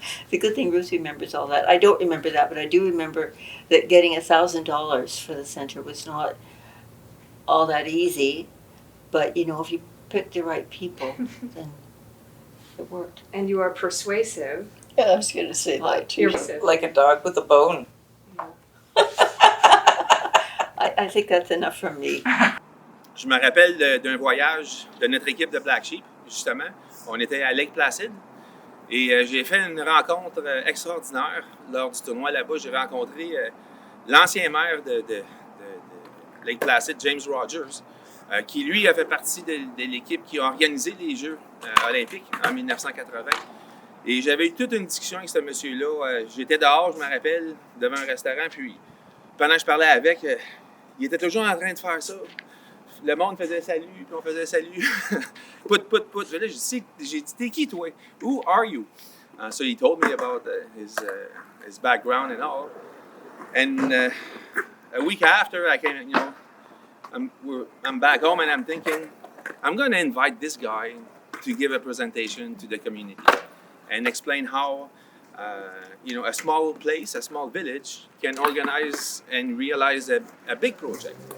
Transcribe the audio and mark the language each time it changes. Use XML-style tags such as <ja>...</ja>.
<en>The good thing Ruth remembers all that. I don't remember that, but I do remember that getting $1,000 for the center was not all that easy. But, if you pick the right people, then it worked. And you are persuasive. Yeah, I was going to say that too. You're like a dog with a bone. I think that's enough from me.</en> <fr>Je me rappelle d'un voyage de notre équipe de Black Sheep, justement. On était à Lake Placid et j'ai fait une rencontre extraordinaire lors du tournoi là-bas. J'ai rencontré l'ancien maire de Lake Placid, James Rogers, qui lui a fait partie de l'équipe qui a organisé les Jeux olympiques en 1980. Et j'avais eu toute une discussion avec ce monsieur-là. J'étais dehors, je me rappelle, devant un restaurant, puis pendant que je parlais avec, il était toujours en train de faire ça. Le monde faisait salut, puis on faisait salut. Put. Là, j'ai dit, t'es qui, toi?</fr> <en>Who are you? So he told me about his background and all. And a week after, I came, I'm back home and I'm thinking, I'm going to invite this guy to give a presentation to the community and explain how, a small place, a small village can organize and realize a big project.</en>